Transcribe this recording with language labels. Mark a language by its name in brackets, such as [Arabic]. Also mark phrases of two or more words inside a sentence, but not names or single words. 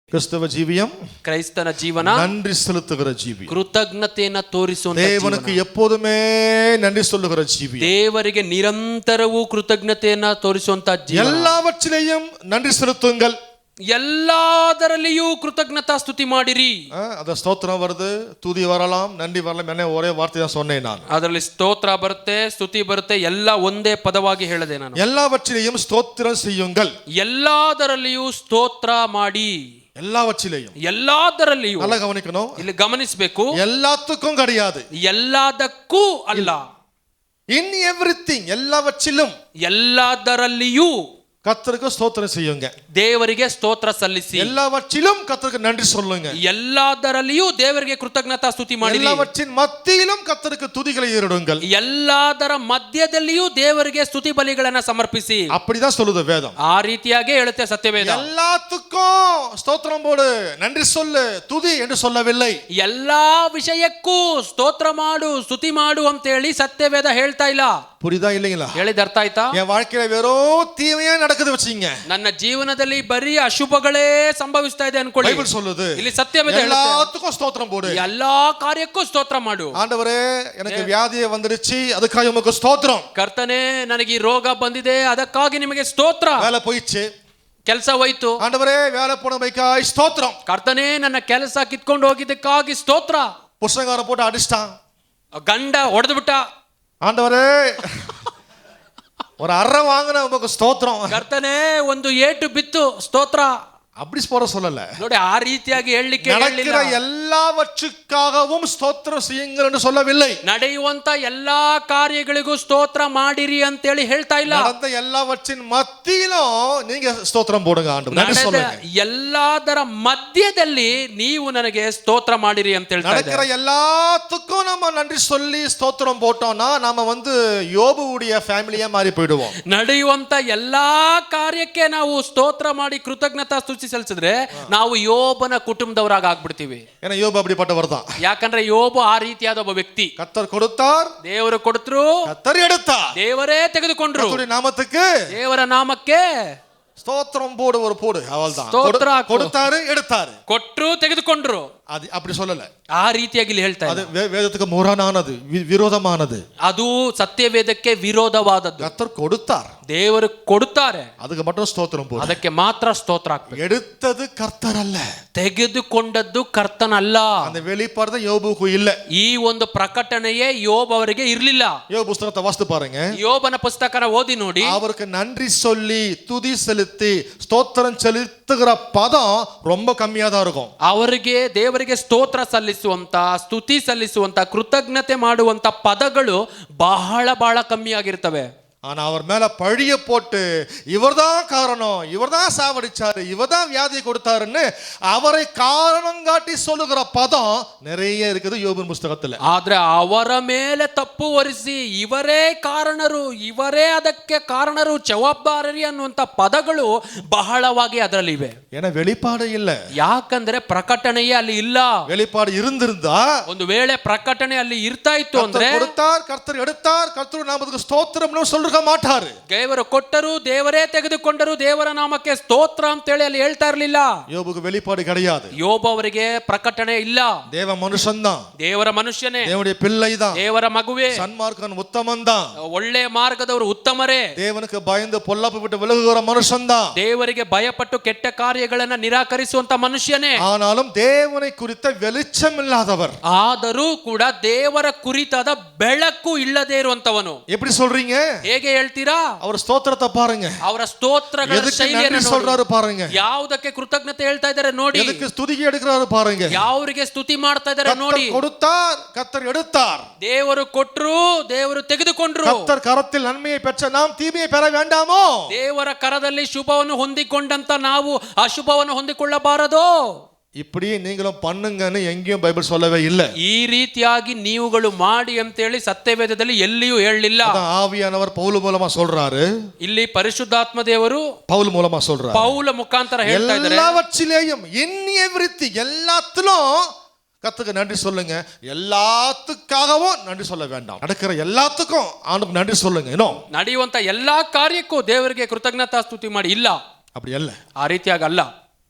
[Tamil] கிறிஸ்தவ ஜீவியம் [Kannada] ಕ್ರೈಸ್ತನ ಜೀವನ [Tamil] நன்றி செலுத்துகிற ஜீவியம். [Kannada] ಕೃತಜ್ಞತೆಯನ್ನು ತೋರಿಸುವಂತ [Tamil] தேவனுக்கு எப்போதுமே நன்றி சொல்லுகிற ஜீவியம். [Kannada] ದೇವರಿಗೆ ನಿರಂತರವೂ ಕೃತಜ್ಞತೆಯನ್ನ ತೋರಿಸುವಂತ ಜೀವನ. [Tamil] எல்லாவற்றிலேயும் நன்றி செலுத்துங்கள். [Kannada] ಎಲ್ಲದರಲ್ಲಿಯೂ ಕೃತಜ್ಞತಾ ಸ್ತುತಿ ಮಾಡಿರಿ. ಅದ ಸ್ತೋತ್ರ [Tamil] வருது, துதி வரலாம், நன்றி வரலாம். என்ன ஒரே வார்த்தை தான் சொன்னேன் நான். [Kannada] ಅದರಲ್ಲಿ ಸ್ತೋತ್ರ ಬರುತ್ತೆ, ಸ್ತುತಿ ಬರುತ್ತೆ, ಎಲ್ಲ ಒಂದೇ ಪದವಾಗಿ ಹೇಳಿದೆ ನಾನು. [Tamil] எல்லாவற்றிலேயும் ஸ்தோத்திரம் செய்யுங்கள். [Kannada] ಎಲ್ಲದರಲ್ಲಿಯೂ ಸ್ತೋತ್ರ ಮಾಡಿ. ಎಲ್ಲದರಲ್ಲಿಯೂ [Tamil] நல்லா கவனிக்கணும். [Kannada] ಇಲ್ಲಿ ಗಮನಿಸಬೇಕು. [Tamil] எல்லாத்துக்கும் கிடையாது, [Kannada] ಎಲ್ಲದಕ್ಕೂ ಅಲ್ಲ. [English] in everything, [Tamil] எல்லாவற்றிலும், [Kannada] ಎಲ್ಲದರಲ್ಲಿಯೂ [Tamil] கர்த்தருக்கு ஸ்தோத்திரம் செய்யுங்க. [Kannada] ದೇವರಿಗೆ ಸ್ತೋತ್ರ ಸಲ್ಲಿಸಿ. [Tamil] எல்லாவற்றிலும் கர்த்தருக்கு நன்றி சொல்லுங்க. [Kannada] ಎಲ್ಲದರಲ್ಲಿಯೂ ದೇವರಿಗೆ ಕೃತಜ್ಞತಾ ಸ್ತುತಿ ಮಾಡಿ. [Tamil] எல்லாவற்றின் மத்தியிலும் கர்த்தருக்கு துதிகளை ஏறெடுங்கள். [Kannada] ಎಲ್ಲದರ ಮಧ್ಯದಲ್ಲಿಯೂ ದೇವರಿಗೆ ಸ್ತುತಿ ಬಲಿಗಳನ್ನು ಸಮರ್ಪಿಸಿ. [Tamil] அப்படிதான் சொல்லுது வேதம். [Kannada] ಆ ರೀತಿಯಾಗಿ ಹೇಳುತ್ತೆ ಸತ್ಯವೇದ. [Tamil] எல்லாத்துக்கும் ஸ்தோத்திரம் போடு, நன்றி சொல்லு, துதி என்று சொல்லவில்லை. [Kannada] ಎಲ್ಲಾ ವಿಷಯಕ್ಕೂ ಸ್ತೋತ್ರ ಮಾಡು, ಸ್ತುತಿ ಮಾಡು ಅಂತ ಹೇಳಿ ಸತ್ಯವೇದ ಹೇಳ್ತಾ ಇಲ್ಲ. [Tamil] புரியுதா இல்லைங்களா? [Kannada] ಹೇಳಿದ ಅರ್ಥ ಆಯ್ತಾ? [Tamil] என் வாழ்க்கையில வெறும் தீமையா நடக்குது வச்சீங்க, [Kannada] ನನ್ನ ಜೀವನದಲ್ಲಿ ಬರೀ ಅಶುಭಗಳೇ ಸಂಭವಿಸ್ತಾ ಇದೆ ಅನ್ಕೊಳ್ಳಿ. [Tamil] ಬೈಬಲ್ சொல்லுது, [Kannada] ಇಲ್ಲಿ ಸತ್ಯವೇದ ಹೇಳುತ್ತೆ [Tamil] எல்லாத்துக்கும் ஸ்தோத்திரம் போடு, [Kannada] ಎಲ್ಲಾ ಕಾರ್ಯಕ್ಕೂ ಸ್ತೋತ್ರ ಮಾಡು. [Tamil] ஆண்டவரே எனக்கு வியாதியே வந்துருச்சு, அதுக்காக உமக்கு ஸ்தோத்திரம். [Kannada] ಕರ್ತನೇ ನನಗೆ ಈ ರೋಗ ಬಂದಿದೆ, ಅದಕ್ಕಾಗಿ ನಿಮಗೆ ಸ್ತೋತ್ರ. [Tamil] வேலை போயிடுச்சு, [Kannada] ಕೆಲಸ ಹೋಯ್ತು, [Tamil] ஆண்டவரே வேலை போனமைக்காய் ஸ்தோத்திரம். [Kannada] ಕರ್ತನೇ ನನ್ನ ಕೆಲಸ ಕಿತ್ಕೊಂಡು ಹೋಗಿದ್ದಕ್ಕಾಗಿ ಸ್ತೋತ್ರ. [Tamil] புருஷங்காரன் போட்டு அடிச்சிட்டான், [Kannada] ಗಂಡ ಹೊಡೆದು ಬಿಟ್ಟ, [Tamil] ஆண்டவரே ஒரு அறை வாங்கின உமக்கு ஸ்தோத்திரம். [Kannada] ಕರ್ತನೇ ಒಂದು ಏಟು ಬಿತ್ತು, ಸ್ತೋತ್ರ. [Tamil] அப்படி போற சொல்லல [Kannada] ನೋಡಿ, ಆ ರೀತಿಯಾಗಿ ಹೇಳಲಿಕ್ಕೆ [Tamil] நடக்கிற எல்லாவற்றுக்காகவும் ஸ்தோத்திரம் செய்யுங்கள் என்று சொல்லவில்லை. [Kannada] ನಡೆಯುವಂತ ಎಲ್ಲಾ ಕಾರ್ಯಗಳಿಗೂ ಸ್ತೋತ್ರ ಮಾಡಿರಿ ಅಂತ ಹೇಳಿ ಹೇಳ್ತಾ ಇಲ್ಲ. [Tamil] நடந்த எல்லாவற்றின் மத்தியிலும் நீங்க ஸ்தோத்திரம் போடுங்க, ஆண்டவரே நன்றி சொல்லுங்க. [Kannada] ಎಲ್ಲದರ ಮಧ್ಯದಲ್ಲಿ ನೀವು ನನಗೆ ಸ್ತೋತ್ರ ಮಾಡಿರಿ ಅಂತ ಹೇಳ್ತಾ ಇದ್ದಾರೆ. [Tamil] நடக்கிற எல்லாத்துக்கும் நம்ம நன்றி சொல்லி ஸ்தோத்திரம் போட்டோம்னா நாம யோபுவுடைய ஃபேமிலியா மாறி போய்டுவோம். [Kannada] ನಡೆಯುವಂತ ಎಲ್ಲಾ ಕಾರ್ಯಕ್ಕೆ ನಾವು ಸ್ತೋತ್ರ ಮಾಡಿ ಕೃತಜ್ಞತಾ ಸ್ತುತಿ ಸಲ್ಲಿಸಿದ್ರೆ ನಾವು ಯೋಬನ ಕುಟುಂಬದವರಾಗಿ ಆಗ್ಬಿಡ್ತೀವಿ. [Tamil] ஏன்னா யோபு அப்படிப்பட்டவர் தான். [Kannada] ಯಾಕಂದ್ರೆ ಯೋಬು ಆ ರೀತಿಯಾದ ಒಬ್ಬ ವ್ಯಕ್ತಿ. [Tamil] கர்த்தர் கொடுத்தார், [Kannada] ದೇವರು ಕೊಡ್ತರು, [Tamil] கர்த்தர் எடுத்தார். [Kannada] ದೇವರೇ ತೆಗೆದುಕೊಂಡ್ರು. [Tamil] கர்த்தருடைய நாமத்துக்கு, [Kannada] ದೇವರ ನಾಮಕ್ಕೆ [Tamil] ஸ்தோத்திரம் போடு, ஒரு போடு, அவள்தான். [Kannada] ಸ್ತೋತ್ರ [Tamil] கொடுத்தாரு, எடுத்தாரு, [Kannada] ಕೊಟ್ರು, ತೆಗೆದುಕೊಂಡ್ರು. [Tamil] அது அப்படி சொல்லல. [Kannada] ಆ ರೀತಿಯಾಗಿ ಇಲ್ಲಿ ಹೇಳ್ತಾ [Tamil] அது வேதக்கு முரணானது, விரோதமானது. [Kannada] ಅದು ಸತ್ಯವೇದಕ್ಕೆ ವಿರೋಧವಾದದ್ದು. [Tamil] கர்த்தர் கொடுத்தார், [Kannada] ದೇವರು ಕೊಡುತ್ತಾರೆ, [Tamil] அதுக்கு மட்டும் ஸ்தோத்திரம் போடு. [Kannada] ಅದಕ್ಕೆ ಮಾತ್ರ ಸ್ತೋತ್ರ ಹಾಕಬೇಕು. [Tamil] எடுத்தது கர்த்தர் அல்ல, [Kannada] ತೆಗೆದುಕೊಂಡದ್ದು ಕರ್ತನಲ್ಲ. [Tamil] அந்த வெளிப்பாடு தான் யோபுக்கு இல்ல. [Kannada] ಈ ಒಂದು ಪ್ರಕಟಣೆಯೇ ಯೋಬ್ ಅವರಿಗೆ ಇರಲಿಲ್ಲ. [Tamil] யோபு புத்தகத்தை வாசித்து பாருங்க. [Kannada] ಯೋಬನ ಪುಸ್ತಕನ ಓದಿ ನೋಡಿ. [Tamil] அவருக்கு நன்றி சொல்லி துதி செலுத்தி ஸ்தோத்திரம் செலுத்துகிற பதம் ரொம்ப கம்மியா தான் இருக்கும். [Kannada] ಅವರಿಗೆ ದೇವರಿಗೆ ಸ್ತೋತ್ರ ಸಲ್ಲಿಸುವಂತ, ಸ್ತುತಿ ಸಲ್ಲಿಸುವಂತ, ಕೃತಜ್ಞತೆ ಮಾಡುವಂತ ಪದಗಳು ಬಹಳ ಬಹಳ ಕಮ್ಮಿ ಆಗಿರ್ತವೆ. [Tamil] ஆனா அவர் மேல பழிய போட்டு இவர்தான் காரணம், இவர்தான் சாவடிச்சாரு, இவர்தான் வியாதியை கொடுத்தாருன்னு அவரை காரணம் காட்டி சொல்லுகிற பதம் நிறைய இருக்குது யோபின் புத்தகத்துல. [Kannada] ಆದ್ರೆ ಅವರ ಮೇಲೆ ತಪ್ಪು ಹೊರಿಸಿ ಇವರೇ ಕಾರಣರು, ಇವರೇ ಅದಕ್ಕೆ ಕಾರಣರು, ಜವಾಬ್ದಾರಿ ಅನ್ನುವಂತ ಪದಗಳು ಬಹಳವಾಗಿ ಅದರಲ್ಲಿವೆ. [Tamil] ஏன்னா வெளிப்பாடு இல்ல. [Kannada] ಯಾಕಂದ್ರೆ ಪ್ರಕಟಣೆಯೇ ಅಲ್ಲಿ ಇಲ್ಲ. [Tamil] வெளிப்பாடு இருந்திருந்தா, [Kannada] ಒಂದು ವೇಳೆ ಪ್ರಕಟಣೆ ಅಲ್ಲಿ ಇರ್ತಾ ಇತ್ತು ಅಂದ್ರೆ, [Tamil] கொடுத்தார், கர்த்தர் எடுத்தார், கர்த்தர் நாமத்துக்கு ஸ்தோத்திரம்னு சொல்ற மாட்டாரு. [Kannada] ದೇವರು ಕೊಟ್ಟರು, ದೇವರೇ ತೆಗೆದುಕೊಂಡರು, ದೇವರ ನಾಮಕ್ಕೆ ಸ್ತೋತ್ರ ಅಂತ ಹೇಳಿ ಅಲ್ಲಿ ಹೇಳ್ತಾ ಇರಲಿಲ್ಲ. [Tamil] யோபுக்கு வெளிப்பாடு கிடையாது. [Kannada] ಯೋಬ ಅವರಿಗೆ ಪ್ರಕಟಣೆ ಇಲ್ಲ. [Tamil] தேவ மனுஷன் தான், [Kannada] ದೇವರ ಮನುಷ್ಯನೇ, [Tamil] தேவனுடைய பிள்ளை தான், [Kannada] ದೇವರ ಮಗುವೆ, [Tamil] சன்மார்க்கன் உத்தமன் தான், [Kannada] ಒಳ್ಳೆ ಮಾರ್ಗದವರು ಉತ್ತಮರೇ, [Tamil] தேவனுக்கு பயந்து பொல்லாப்பு விட்டு விலகுகிற மனுஷன் தான், [Kannada] ದೇವರಿಗೆ ಭಯಪಟ್ಟು ಕೆಟ್ಟ ಕಾರ್ಯಗಳನ್ನ ನಿರಾಕರಿಸುವಂತ ಮನುಷ್ಯನೇ. [Tamil] ஆனாலும் தேவனை குறித்த வெளிச்சம் இல்லாதவர், [Kannada] ಆದರೂ ಕೂಡ ದೇವರ ಕುರಿತಾದ ಬೆಳಕು ಇಲ್ಲದೆ ಇರುವಂತವನು. [Tamil] எப்படி சொல்றீங்க? [Kannada] ಹೇಗೆ ಹೇಳ್ತೀರಾ? [Tamil] அவர் ஸ்தோத்திரத்தை பாருங்க, [Kannada] ಅವರ ಸ್ತೋತ್ರಗಳ ಶೈಲಿಯನ್ನು [Tamil] சொல்றாரு பாருங்க, [Kannada] ಯಾವುದಕ್ಕೆ ಕೃತಜ್ಞತೆ ಹೇಳ್ತಾ ಇದ್ದಾರೆ ನೋಡಿ, [Tamil] எதுக்கு ஸ்துதிக்கு எடுக்கிறாரு பாருங்க, [Kannada] ಯಾವರಿಗೆ ಸ್ತುತಿ ಮಾಡ್ತಾ ಇದ್ದಾರೆ ನೋಡಿ. [Tamil] கொடுத்தார், கர்த்தர் எடுத்தார். [Kannada] ದೇವರು ಕೊಟ್ರು, ದೇವರು ತೆಗೆದುಕೊಂಡ್ರು. [Tamil] கர்த்தர் கரத்தில் நன்மையை பெற்ற நாம் தீமையை பெற வேண்டாமோ? [Kannada] ದೇವರ ಕರದಲ್ಲಿ ಶುಭವನ್ನು ಹೊಂದಿಕೊಂಡಂತ ನಾವು ಅಶುಭವನ್ನು ಹೊಂದಿಕೊಳ್ಳಬಾರದೋ? [Tamil] இப்படியே நீங்களும் பண்ணுங்கன்னு எங்கேயும் பைபிள் சொல்லவே இல்லை. [Kannada] ಈ ರೀತಿಯಾಗಿ ನೀವುಗಳು ಮಾಡಿ ಅಂತ ಹೇಳಿ ಸತ್ಯವೇದದಲ್ಲಿ ಎಲ್ಲಿಯೂ ಹೇಳಲಿಲ್ಲ. [Tamil] ஆவியானவர் பவுல் மூலமா சொல்றாரு, [Kannada] ಇಲ್ಲಿ ಪರಿಶುದ್ಧಾತ್ಮ ದೇವರು [Tamil] பவுல் மூலமா சொல்றாரு, [Kannada] ಪೌಲ ಮುಖಾಂತರ ಹೇಳ್ತಾ ಇದ್ದಾರೆ. [Tamil] எல்லாவற்றிலேயும், [English] in everything, [Tamil] எல்லாத்திலும் கர்த்தருக்கு நன்றி சொல்லுங்க. எல்லாத்துக்காகவும் நன்றி சொல்ல வேண்டாம். நடக்கிற எல்லாத்துக்கும் ஆண்டவருக்கு நன்றி சொல்லுங்க. இன்னும் [Kannada] ನಡೆಯುವಂತ ಎಲ್ಲಾ ಕಾರ್ಯಕ್ಕೂ ದೇವರಿಗೆ ಕೃತಜ್ಞತಾ ಸ್ತುತಿ ಮಾಡಿ ಇಲ್ಲ, [Tamil] அப்படி அல்ல. [Kannada] ಆ ರೀತಿಯಾಗಿ ಅಲ್ಲ.